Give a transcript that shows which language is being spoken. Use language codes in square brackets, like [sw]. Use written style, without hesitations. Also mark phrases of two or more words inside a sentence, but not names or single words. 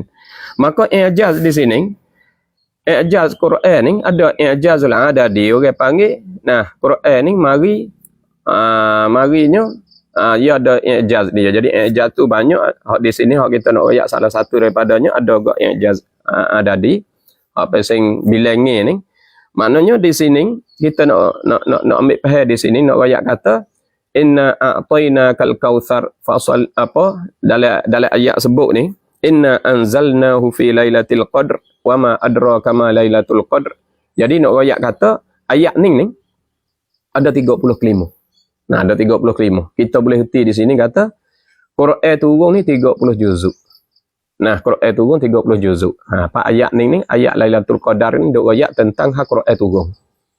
[ms] Maka i'jaz di sini, i'jaz Quran ni ada [ar] إعجاز العددي, [ms] orang panggil. Quran ni marinya ia ada i'jaz dia. Jadi i'jaz tu banyak. Di sini hak kita nak royak salah satu daripadanya ada gak [ar] إعجاز عددي. [ms] Apa sing bilangi ni, maknanya di sini kita nak ambil faham di sini, nak royak kata [ar] إنا أعطيناك الكوثر [ms] fasal apa dalam ayat sebut ni, [ar] إنا أنزلناه في ليلة القدر وما أدراك ما ليلة القدر. [ms] Jadi nak royak kata ayat ni ada 30 kelimah. Ada 30 kelimah. Kita boleh henti di sini kata Quran turun ni 30 juzuk. Quran turun 30 juzuk. Pak ayat ni ayat Lailatul Qadar ni duk ayat tentang hak Quran turun.